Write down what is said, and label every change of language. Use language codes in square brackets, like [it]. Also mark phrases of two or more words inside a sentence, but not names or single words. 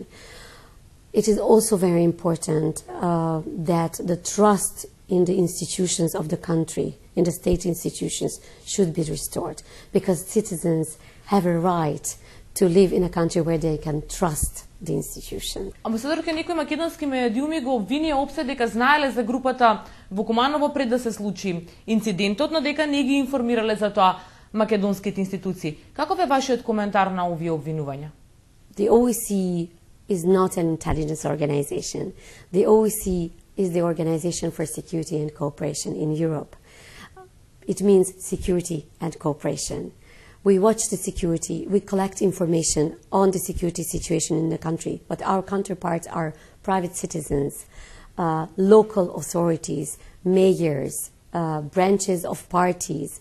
[en] It is also very important that the trust in the institutions of the country in the state institutions should be restored, because citizens have a right to live in a country where they can trust the institution. [mk] Амбасадорка, некои македонски медиуми го обвини опсе дека знаеле за групата во Куманово пред да се случи инцидентот, но дека не ги информирале за тоа македонските институции. Каков е вашиот коментар на овие обвинувања? [en] The OSCE is not an intelligence organization. The OSCE is the Organization for Security and Cooperation in Europe. It means security and cooperation. We watch the security, we collect information on the security situation in the country, but our counterparts are private citizens, local authorities, mayors, branches of parties.